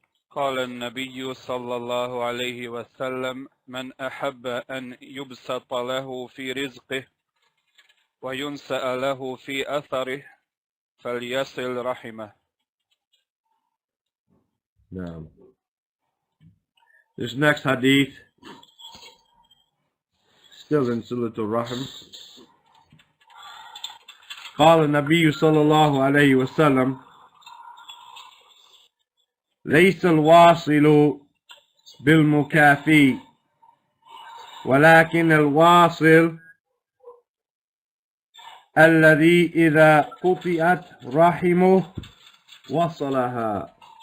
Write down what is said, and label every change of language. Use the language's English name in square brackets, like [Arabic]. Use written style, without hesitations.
[Arabic] قال النبي صلى الله عليه وسلم من أحب أن يبسط له في رزقه وينسأ له في أثره فليصل رحمه. [English] No. This next hadith, still in Suratul Rahim. [Arabic] قال النبي صلى الله عليه وسلم ليس الواصل بالمكافي ولكن الواصل الذي إذا قطعت رحمه وصلها.